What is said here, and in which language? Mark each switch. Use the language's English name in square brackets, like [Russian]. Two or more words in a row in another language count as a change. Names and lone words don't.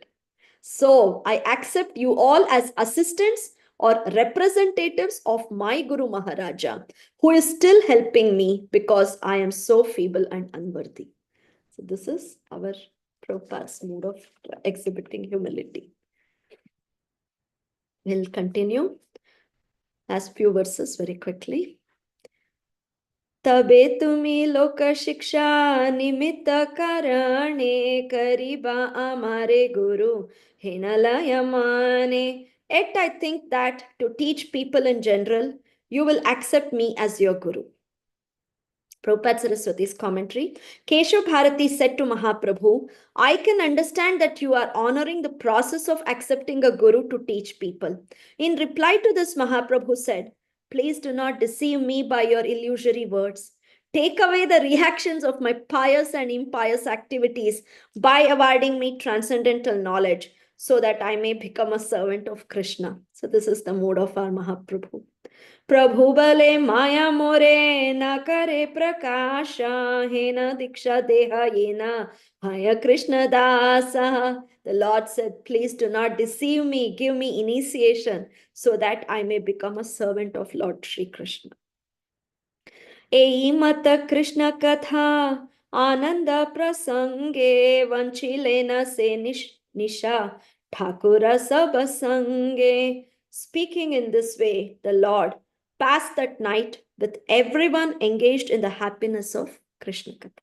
[English] So I accept you all as assistants or representatives of my Guru Maharaja, who is still helping me because I am so feeble and unworthy. So this is our Prabhupada's mode of exhibiting humility. We'll continue as few verses very quickly. [Bangla] তবে তুমি লোক শিক্ষা নিমিত্ত কারণে করিবা আমারে গুরু হেনলয় মানে. [English] Yet I think that to teach people in general, you will accept me as your guru. Prabhupada Saraswati's commentary. Keshav Bharati said to Mahaprabhu, I can understand that you are honoring the process of accepting a guru to teach people. In reply to this, Mahaprabhu said, please do not deceive me by your illusory words. Take away the reactions of my pious and impious activities by awarding me transcendental knowledge so that I may become a servant of Krishna. So this is the mood of our Mahaprabhu. [Bangla] প্রভু বলে মায়া মোরে না করে প্রকাশ হে না দীক্ষা দেহ যে না হয় কৃষ্ণ দাস. [English] The Lord said, please do not deceive me, give me initiation so that I may become a servant of Lord Shri Krishna. [Bangla] এই মত কৃষ্ণ কথা আনন্দ প্রসঙ্গে বঞ্চিলেন সে নিশা ঠাকুর সবসঙ্গে. [English] Speaking in this way, the Lord passed that night with everyone engaged in the happiness of Krishna Katha.